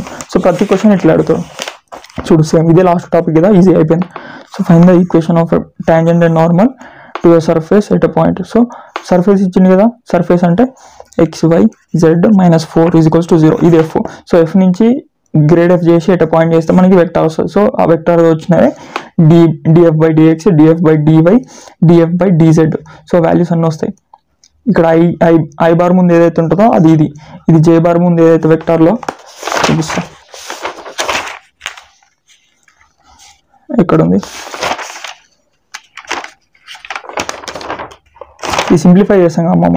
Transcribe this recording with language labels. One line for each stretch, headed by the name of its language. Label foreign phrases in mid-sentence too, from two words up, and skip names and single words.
Telugu: సో ప్రతి క్వశ్చన్ ఇట్లా అడుగుతారు చూడు, సేమ్ ఇదే
English: last topic
Telugu: కదా, ఈజీ అయిపోయింది.
English: so find the equation of tangent and normal to a surface at a point.
Telugu: సో సర్ఫేస్ ఇచ్చింది కదా, సర్ఫేస్ అంటే
English: XYZ minus 4 is equals to 0.
Telugu: ఇది ఎఫ్. సో ఎఫ్ నుంచి
English: grad f
Telugu: చేసి
English: at point
Telugu: చేస్తే మనకి వెక్టార్ వస్తుంది. సో ఆ వెక్టార్ వచ్చినవే df/dx, df/dy, df/dz. సో వాల్యూస్ అన్నీ వస్తాయి. ఇక్కడ
English: i bar
Telugu: ముందు ఏదైతే ఉంటుందో అది ఇది
English: j bar
Telugu: ముందు ఏదైతే వెక్టార్లో చూపిస్తా, ఎక్కడ ఉంది, ఈ సింప్లిఫై చేస్తాం అమ్మమ్మ.